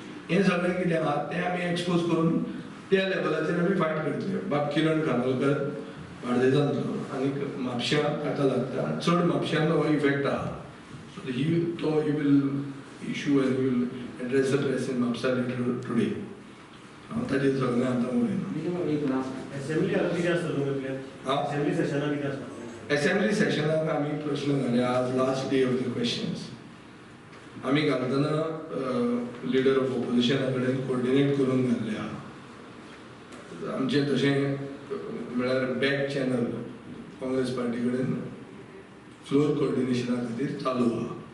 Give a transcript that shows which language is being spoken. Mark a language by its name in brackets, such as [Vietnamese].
[Konkani] हें सगळें कितें आहा तें आमी एक्सपोज करून त्या लेवलाचेर आमी फायट करतले. बाब किरण खानोलकर बार्देजांतलो आनी म्हापश्यां ताका लागता, चड म्हापश्यान हो इफेक्ट आहा. [English] So he will issue and we will address the press in Mapusa later today. [Konkani] हांव ताजेर सगळें आतां उलयना. एक लास्ट असेंब्ली कितें आसता तुमगे प्लॅन? हां, असेंब्ली सेशनाक कितें आसता? असेंब्ली सेशनाक आमी प्रश्न घाले. आज [English] Last day of the questions. [Konkani] आमी घालतना लिडर ऑफ ऑपोजिशना कडेन कोऑर्डिनेट करून घाल्ले आहा. आमचें तशें म्हळ्यार बॅक चॅनल काँग्रेस पार्टी कडेन फ्लोर कोऑर्डिनेशना खातीर चालू आहा.